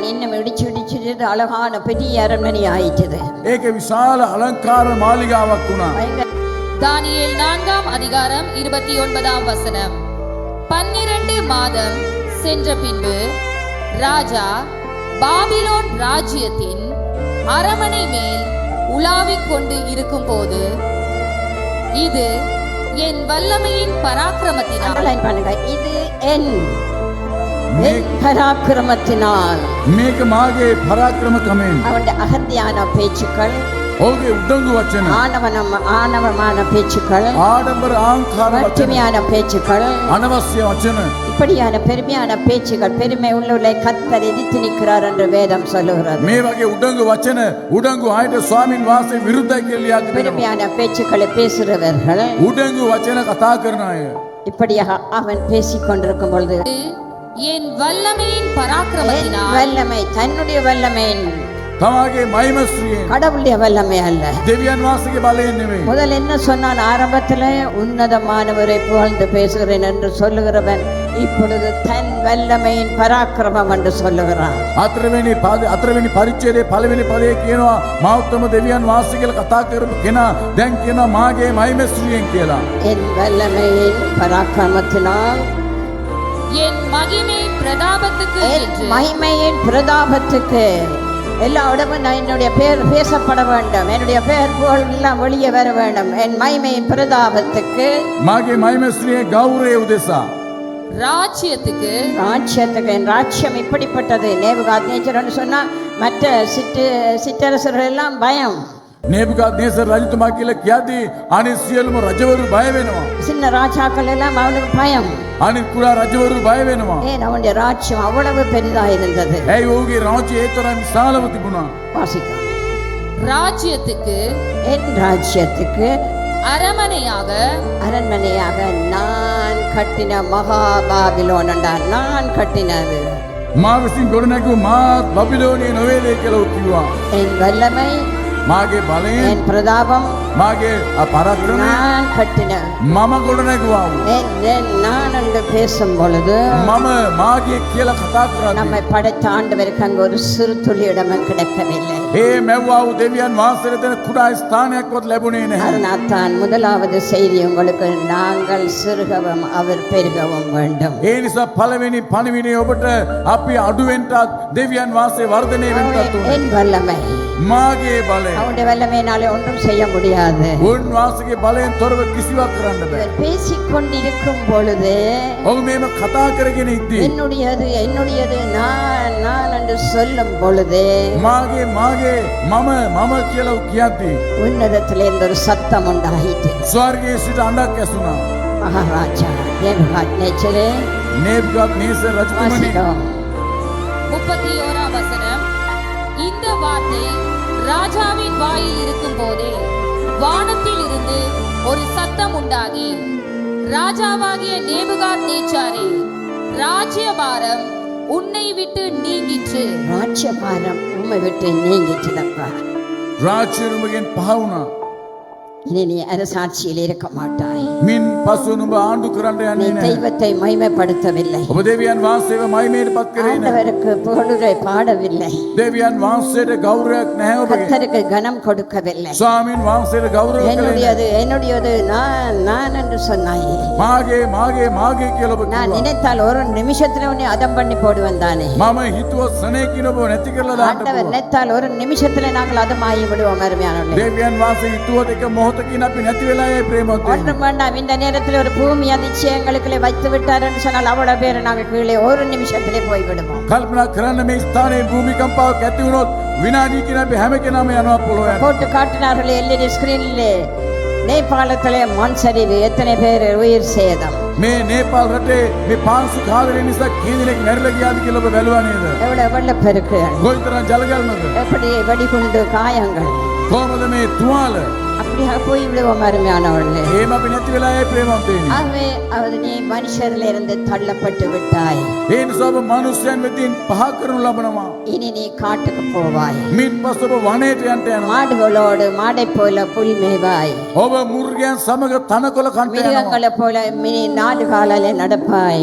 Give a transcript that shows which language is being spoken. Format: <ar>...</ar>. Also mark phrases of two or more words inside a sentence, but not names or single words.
<ta>இன்னும் இடிச்சு இடிச்சு அழகான பெரிய அரண்மனை ஆயிட்டது.</ta> <si>ඒක විශාල අලංකාර මාලිගාවක් වුණා.</si> <ta>பயங்கர தானியேல் 4ஆம் அதிகாரம் 29ஆம் வசனம். 12 மாதம் சென்ற பின்பு ராஜா பாபிலோன் ராஜ்யத்தின் அரமனை மேல் உலாவிக் கொண்டு இருக்கும்போது இது என் வல்லமையின் பராக்கிரமத்தினால் underline பண்ணுங்க. இது என் பராக்கிரமத்தினால்.</ta> <si>මේක මාගේ පරාක්‍රමකමෙන්.</si> <ta>அவனுடைய அகந்தியான பேச்சுக்கள்,</ta> <si>ඔහුගේ උඩඟු වචන,</si> <ta>ஆணவமான பேச்சுக்கள்,</ta> <si>ආඩම්බර ආංකාර වචන,</si> <ta>மட்டுமையான பேச்சுக்கள்,</ta> <si>අනවශ්‍ය වචන,</si> <ta>இப்படியான பெருமையான பேச்சுகள் பெருமை உள்ளவர்களை கர்த்தர் எதிர்த்து நிற்கிறார் என்று வேதம் சொல்லுகிறது.</ta> <si>මේ වගේ උඩඟු වචන උඩඟු ආයත ස්වාමින් වහන්සේ විරුද්ධයි කියලා ලියා තිබෙනවා.</si> <ta>பெருமையான பேச்சுக்களை பேசுகிறவர்கள்</ta> <si>උඩඟු වචන කතා කරන අය</si> <ta>இப்படியாக அவன் பேசிக் கொண்டிருக்கும் பொழுது என் வல்லமையின் என் பராக்கிரமத்தினால் வல்லமை தன்னுடைய வல்லமை</ta> <si>තමාගේ මහිමස්ත්‍රියෙන්</si> <ta>கடவுளுடைய வல்லமை அல்ல.</ta> <si>දෙවියන් වහන්සේගේ බලයෙන් නෙමෙයි.</si> <ta>முதல் என்ன சொன்னான்? ஆரம்பத்தில் உன்னதமானவரை புகழ்ந்து பேசுகிறேன் என்று சொல்லுகிறவன் இப்பொழுது தன் வல்லமையின் பராக்கிரமம் என்று சொல்லுகிறான்.</ta> <si>අතරවෙනි පරිච්ඡේදයේ පළවෙනි පදයේ කියනවා මා උත්තම දෙවියන් වහන්සේ කියලා කතා කරපු කෙනා දැන් කියනවා මාගේ මහිමස්ත්‍රියෙන් කියලා.</si> <ta>என் வல்லமையின் பராக்கிரமத்தினால் என் மகிமையின் பிரதாபத்துக்கு என் என்று மகிமையின் பிரதாபத்துக்கு எல்லா இடமும் நான் என்னுடைய பேர் பேசப்பட வேண்டும். என்னுடைய பெயர் புகழ் எல்லாம் வெளியே வர வேண்டும். என் மகிமையின் பிரதாபத்துக்கு</ta> <si>මාගේ මහිමස්ත්‍රියේ ගෞරවය උදෙසා</si> <ta>ராஜ்யத்துக்கு ராஜ்யத்துக்கு என் ராஜ்யம் இப்படிப்பட்டது. நேபுகாத்நேச்சர்னு சொன்னா மற்ற சிற்றரசர்கள் எல்லாம் பயம்.</ta> <si>நேபுகாத்நேசர் රජතුමා කියලා කියද්දී අනිත් සියලුම රජවරු බය වෙනවා.</si> <ta>சின்ன ராஜாக்கள் எல்லாம் அவனுக்கு பயம்.</ta> <si>අනිත් කුඩා රජවරු බය වෙනවා.</si> <ta>ஏன் அவனுடைய ராஜ்யம் அவ்வளவு பெரிதா இருந்தது.</ta> <si>ඇයි ඔහුගේ රාජ්‍යය ඒ තරම් විශාලව තිබුණා?</si> <ta>வாசிக்கலாம். ராஜ்யத்துக்கு என் ராஜ்யத்துக்கு அரண்மனையாக நான் கட்டின மகா பாபிலோன் என்றார். நான் கட்டினது</ta> <si>මා විසින් ගොඩනැගූ මා බබිලෝනිය නොවේද කියලා කිව්වා.</si> <ta>என் வல்லமை</ta> <si>මාගේ බලයෙන්</si> <ta>என் பிரதாபம்</ta> <si>මාගේ පරාක්‍රමය</si> <ta>நான் கட்டின</ta> <si>මම ගොඩනැගුවා.</si> <ta>நான் என்று பேசும் பொழுது</ta> <si>මම මාගේ කියලා කතා කරන්නේ</si> <ta>நம்மை படைத்த ஆண்டவருக்கு அங்கு ஒரு சிறு துளி இடமும் கிடைக்கவில்லை.</ta> <si>ඒ මැව්වා වූ දෙවියන් වහන්සේට දෙන කුඩා ස්ථානයක්වත් ලැබුණේ නැහැ.</si> <ta>அதனால்தான் முதலாவது செய்தி உங்களுக்கு நாங்கள் சிறுகவும் அவர் பெருகவும் வேண்டும்.</ta> <si>ඒ නිසා පළවෙනි පණිවිඩය ඔබට අපි අඩුවෙන්ටත් දෙවියன் වහන්සේ වර්ධනය වෙන්නත් ඕනේ.</si> <ta>என் வல்லமை</ta> <si>මාගේ බලය</si> <ta>அவனுடைய வல்லமையினாலே ஒன்றும் செய்ய முடியாது.</ta> <si>උන් වහන්සේගේ බලයෙන් තොරව කිසිවක් කරන්න බෑ.</si> <ta>இவர் பேசிக்கொண்டிருக்கும் பொழுது</ta> <si>ඔහු මේම කතා කරගෙන ඉද්දී</si> <ta>என்னுடையது நான் என்று சொல்லும் பொழுது</ta> <si>මාගේ මම කියලා කියද්දී</si> <ta>உன்னதத்திலிருந்து ஒரு சத்தம் உண்டாயிற்று.</ta> <si>ස්වර්ගයේ සිට අඬක් ඇසුණා.</si> <ta>மகாராஜா நேபுகாத்நேச்சரே</ta> <si>நேபுகாத்நேசர் රජතුමනි</si> <ta>வாசிக்கிறோம். 31ஆம் வசனம். இந்த வார்த்தை ராஜாவின் வாயில் இருக்கும் போதே வானத்தில் இருந்து ஒரு சத்தம் உண்டாகி, ராஜாவாகிய நேபுகாத்நேச்சாரே, ராஜ்யபாரம் உன்னை விட்டு நீங்கிற்று. ராஜ்யபாரம் உம்மை விட்டு நீங்கிட்டுதப்பா.</ta> <si>රාජ්‍යරුමගෙන් පහ වුණා.</si> <ta>இனி நீ அரசாட்சியில் இருக்க மாட்டாய்.</ta> <si>මින් පසු නුඹ ආණ්ඩු කරන්න</si> <ta>நீ</ta> <si>යන්නේ නැහැ.</si> <ta>தெய்வத்தை மகிமைப்படுத்தவில்லை.</ta> <si>ඔබ දෙවියන් වහන්සේව මහිමයට පත් කරේ නැහැ.</si> <ta>ஆண்டவருக்கு புகழுரை பாடவில்லை,</ta> <si>දෙවියන් වහන්සේට ගෞරවයක් නැහැ ඔබගේ.</si> <ta>கர்த்தருக்கு கனம் கொடுக்கவில்லை.</ta> <si>ස්වාමීන් වහන්සේට ගෞරව කළේ නැහැ.</si> <ta>என்னுடையது நான் என்று சொன்னாயே.</ta> <si>මාගේ කියලා ඔබ</si> <ta>நான்</ta> <si>කිව්වා.</si> <ta>நினைத்தால் ஒரு நிமிஷத்துல உன்னை அதம் பண்ணி போடுவேன் தானே.</ta> <si>මම හිතුව සනේකින ඔබ නැති කරලා දාන්න</si> <ta>ஆண்டவர்</ta> <si>පුළුවන්.</si> <ta>நினைத்தால் ஒரு நிமிஷத்துல நாங்கள் அதமாகி விடுவோம் அருமையானவர்களே.</ta> <si>දෙවියන් වහන්සේ හිතුවත් එක මොහොතකින් අපි නැති වෙලා ඒ ප්‍රේමවත් වෙනවා.</si> <ta>ஒன்றும் வேண்டாம், இந்த நேரத்தில் ஒரு பூமி அதிர்ச்சி எங்களுக்குள்ளே வைத்து விட்டார் என்று சொன்னால் அவ்வளவு பேர் நாங்கள் கீழே ஒரு நிமிஷத்திலே போய் விடுவோம்.</ta> <si>කල්පනා කරන්න මේ ස්ථානයේ භූමිකම්පාවක් ඇති වුණොත් විනාඩියකින් අපි හැම කෙනාම යනවා පොළොව යට.</si> <ta>போட்டு காட்டினார்கள்</ta> <en>LED screenile.</en> <ta>நேபாளத்திலே மண் சரிவு, எத்தனை பேர் உயிர் சேதம்,</ta> <si>මේ නේපාල් රටේ මේ පාංශු කාදරය නිසා කී දෙනෙක් මැරිලා ගියාද කියලා ඔබ බැලුවා නේද?</si> <ta>எவ்வளவு வெள்ளப்பெருக்கு,</ta> <si>කොයිතරම් ජලගල්මද?</si> <ta>எப்படி வெடிகுண்டு காயங்கள்,</ta> <si>කොහොමද මේ තුවාල?</si> <ta>அப்படியாக போய் விடுவோம் அருமையானவர்களே.</ta> <si>එහෙම අපි නැති වෙලා ඒ ප්‍රේමවත් වෙන්නේ.</si> <ta>ஆகவே அது நீ மனுஷரிலிருந்து தள்ளப்பட்டு விட்டாய்,</ta> <si>ඒ නිසා ඔබ මනුස්සයන් වෙතින් පහ කරනු ලබනවා.</si> <ta>இனி நீ காட்டுக்கு போவாய்,</ta> <si>මින් පස්සේ ඔබ වනයේට යන්න යනවා.</si> <ta>மாடுகளோடு மாடை போல புல் மேய்வாய்,</ta> <si>ඔබ මුර්ගයන් සමග තනකොළ කන්ට යනවා.</si> <ta>மிருகங்களை போல மினி 4 காலாலே நடப்பாய்,</ta>